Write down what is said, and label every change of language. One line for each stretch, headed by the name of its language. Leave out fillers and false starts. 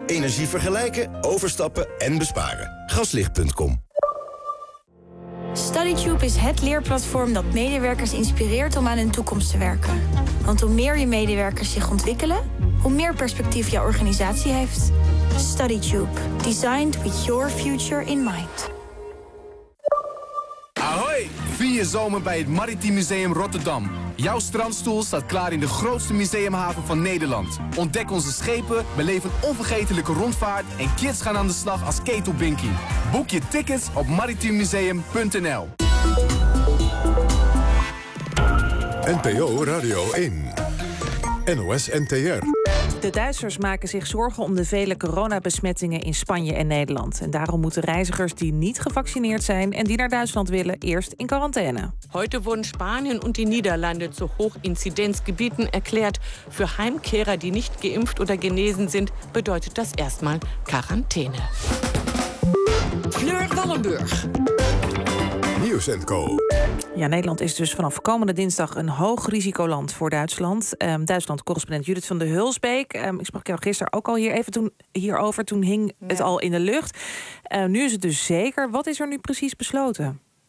Dutch: Energie vergelijken, overstappen en besparen. Gaslicht.com. StudyTube is het leerplatform dat medewerkers inspireert om aan hun toekomst te werken. Want hoe meer je medewerkers zich ontwikkelen, hoe meer perspectief jouw organisatie heeft. StudyTube.
English: Designed with your future in mind.
Dutch: Ahoy! Vier zomer bij het Maritiem Museum Rotterdam. Jouw strandstoel staat klaar in de grootste museumhaven van Nederland. Ontdek onze schepen, beleef een onvergetelijke rondvaart en kids gaan aan de slag als ketelbinky. Boek je tickets op maritiemmuseum.nl. NPO Radio 1. NOS NTR. De Duitsers maken zich zorgen om de vele coronabesmettingen in Spanje en Nederland. En daarom moeten reizigers die niet gevaccineerd zijn en die naar Duitsland willen, eerst in quarantaine.
German: Heute wurden Spanien und die Niederlande zu Hochinzidenzgebieten erklärt. Für Heimkehrer, die nicht geimpft oder genesen sind, bedeutet das erstmal Quarantäne.
Dutch: Fleur Wallenburg. Nieuws & Co. Ja, Nederland is dus vanaf komende dinsdag een hoog risicoland voor Duitsland. Duitsland-correspondent Judith van der Hulsbeek. Ik sprak jou gisteren ook al hierover. Toen hing het al in de lucht. Nu is het dus zeker. Wat is er nu precies besloten?